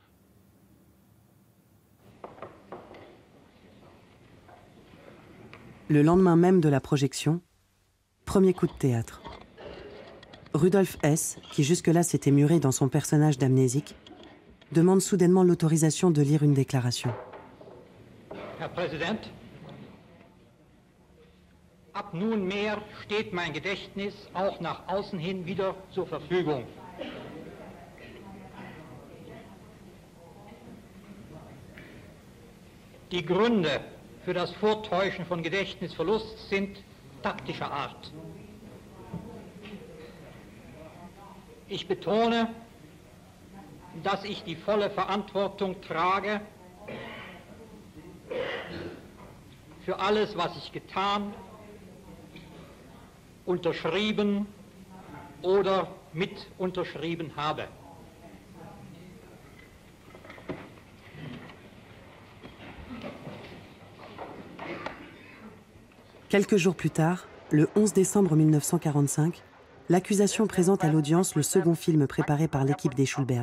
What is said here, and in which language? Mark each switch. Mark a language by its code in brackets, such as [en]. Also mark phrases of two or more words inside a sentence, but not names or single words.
[fr] Le lendemain même de la projection, premier coup de théâtre. Rudolf Hess, qui jusque-là s'était muré dans son personnage d'amnésique, demande soudainement l'autorisation de lire une déclaration. [de] Herr Präsident, Ab nunmehr steht mein Gedächtnis auch nach außen hin wieder zur Verfügung. Die Gründe für das Vortäuschen von Gedächtnisverlust sind taktischer Art. Ich betone, dass ich die volle Verantwortung trage für alles, was ich getan, unterschrieben oder mit unterschrieben habe. [fr] Quelques jours plus tard, le 11 décembre 1945, l'accusation présente à l'audience le second film préparé par l'équipe des Schulberg.